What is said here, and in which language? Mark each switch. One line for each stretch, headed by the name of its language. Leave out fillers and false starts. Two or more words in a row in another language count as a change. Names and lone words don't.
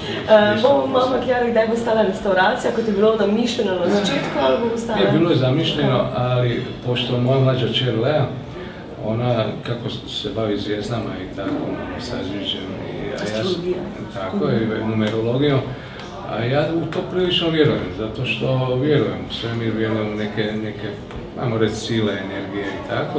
Slovenian: Bomo malo kjali, kdaj bo stala restauracija, kot je bilo namišljeno na začetku, ali bo stala?
Croatian: Je bilo je zamišljeno, ali pošto moja mlađa čer Lea, ona kako se bavi zvijezdama i tako, sazviđem, tako je, numerologijom, a ja u to prilično vjerujem, zato što vjerujem u svemir, vjerujem u neke, ajmo reći, sile, energije i tako.